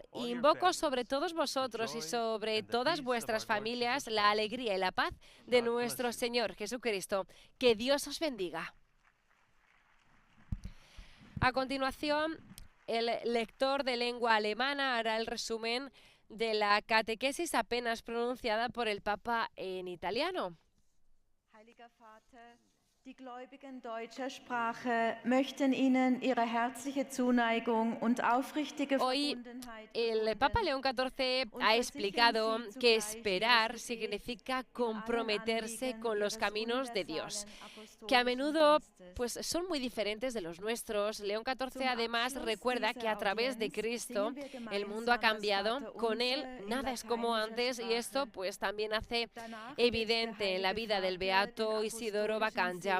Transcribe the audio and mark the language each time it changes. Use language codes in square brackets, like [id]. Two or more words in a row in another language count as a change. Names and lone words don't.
[es] Invoco sobre todos vosotros y sobre todas vuestras familias la alegría y la paz de nuestro Señor Jesucristo. Que Dios os bendiga. A continuación, el lector de lengua alemana hará el resumen de la catequesis apenas pronunciada por el Papa en italiano. [de] Heiliger Vater, die Gläubigen deutscher Sprache möchten Ihnen ihre herzliche Zuneigung und aufrichtige [es] Hoy [de] Verbundenheit [es] el Papa León XIV ha explicado que esperar significa comprometerse con los caminos de Dios, que a menudo pues, son muy diferentes de los nuestros. León XIV además recuerda que a través de Cristo el mundo ha cambiado, con Él nada es como antes, y esto pues también hace evidente en la vida del beato Isidoro Baccangia.